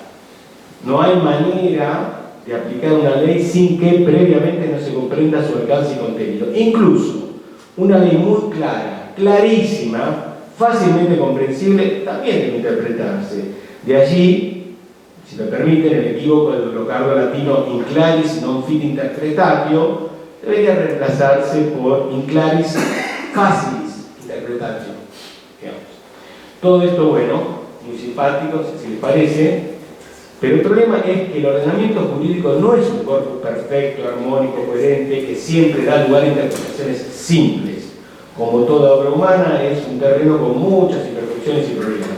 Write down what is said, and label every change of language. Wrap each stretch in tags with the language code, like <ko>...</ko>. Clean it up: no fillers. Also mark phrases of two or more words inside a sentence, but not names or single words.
<es>No hay manera de aplicar una ley sin que previamente no se comprenda su alcance y contenido. Incluso una ley muy clara, clarísima, fácilmente comprensible, también debe interpretarse. De allí, si me permiten, el equívoco del brocardo latino</es> <la>in claris non fit interpretatio</la> <es>debería reemplazarse por</es> <la>in claris facilis interpretatio.</la> <es>Digamos. Todo esto, bueno, muy simpático, si les parece, pero el problema es que el ordenamiento jurídico no es un corpus perfecto, armónico, coherente, que siempre da lugar a interpretaciones simples. Como toda obra humana, es un terreno con muchas imperfecciones y problemas.</es>